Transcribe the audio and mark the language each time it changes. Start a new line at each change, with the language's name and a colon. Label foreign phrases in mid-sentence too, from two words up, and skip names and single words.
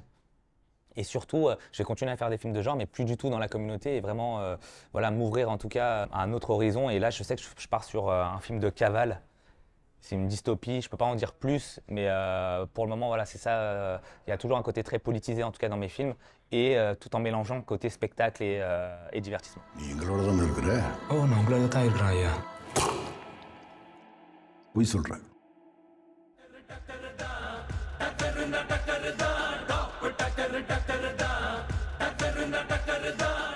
French: Et surtout, je vais continuer à faire des films de genre, mais plus du tout dans la communauté et vraiment m'ouvrir en tout cas à un autre horizon. Et là, je sais que je pars sur un film de cavale C'est une dystopie, je ne peux pas en dire plus, mais pour le moment, voilà, c'est ça. Il y a toujours un côté très politisé, en tout cas dans mes films, et tout en mélangeant côté spectacle et divertissement.
Tamil: நீ எங்களோட தான் இருக்கிற ஓ நான் உங்களோட தான் இருக்கிறேன் ஐயா பொய் சொல்ற
Punjabi: टक्कर दा